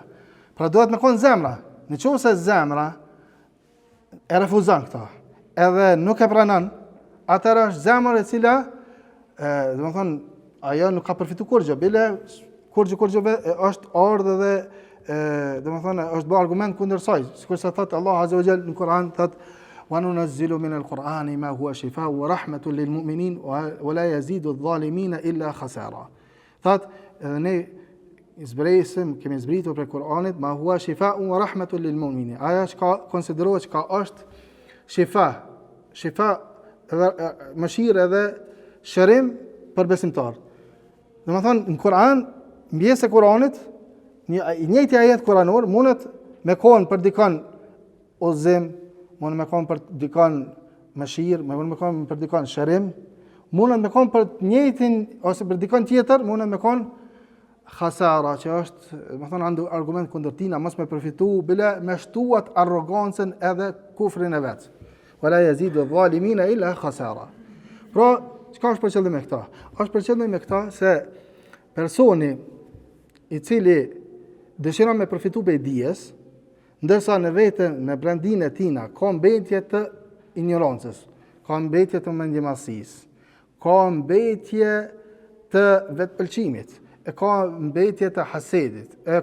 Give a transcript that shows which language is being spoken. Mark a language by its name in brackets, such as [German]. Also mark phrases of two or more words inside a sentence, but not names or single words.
[Albanian] Pra duhet me konë zemra. Në qovë se zemra e refuzon këta, edhe nuk e pranon, atëra është zemra e cila, dhe më thonë, ajo nuk ka përfitu kurgjë, bile kurgjë është ardhë dhe dhe më thonë, është bë argument kundër saj, sikur se thotë [Arabic] الله عز وجل [Albanian] në Kur'an, thotë [Arabic] ونُنزّل من القرآن ما هو شفاء ورحمة للمؤمنين ولا يزيد الظالمين إلا خسارا. [Albanian] Thotë edhe ne kemi zbritur për Kur'anit [Arabic] ما هو شفاء ورحمة للمؤمنين. [Albanian] Ajo që konsiderohet që është shifa edhe mëshirë edhe shërim për besimtar. Dhe më thonë, në Kur'an, mbjesë e Kur'anit, njëjti ajet kuranor mundet me konë për dikon udhëzim, mundet me konë për dikon mëshirë, mundet me konë për dikon shërim, mundet me konë për njëjtin ose për dikon tjetër, mundet me konë khasara, që është, më thonë, argument kundër tina, mos me përfitu, bile me shtuat arrogancën edhe kufrin e vetë. [Arabic] ولا يزيد الظالمين إلا خسارا. [Albanian] Pra, çka është për qëllim me këta? Është për qëllim me këta se personi i cili dëshiron me përfitu për dijes, ndërsa në vetën, në brendin e tina, ka mbetje të ignorancës, ka mbetje të mendjemasis, ka mbetje të vetëpëlqimit, e ka mbetje të hasedit, e